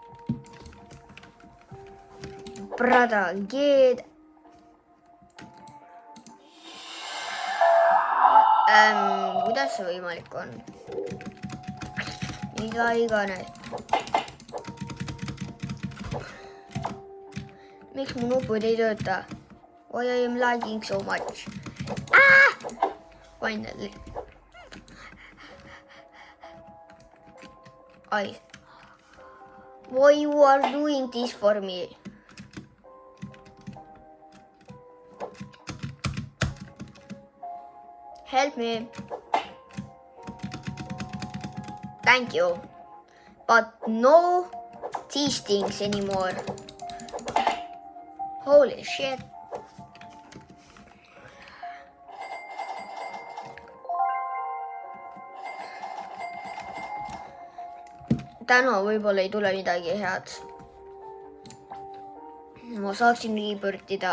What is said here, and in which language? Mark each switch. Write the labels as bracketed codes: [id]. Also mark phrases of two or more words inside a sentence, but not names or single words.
[et] Brada, Geed. Kuidas see võimalik on? Mida iganes. Miks mu nupud ei tööta? [en] Why I am lagging so much? Finally. Why you are doing this for me? Help me. Thank you. But no these things anymore. Holy shit. [et] Täna võib-olla ei tule midagi head. Ma saaksin rebirthida.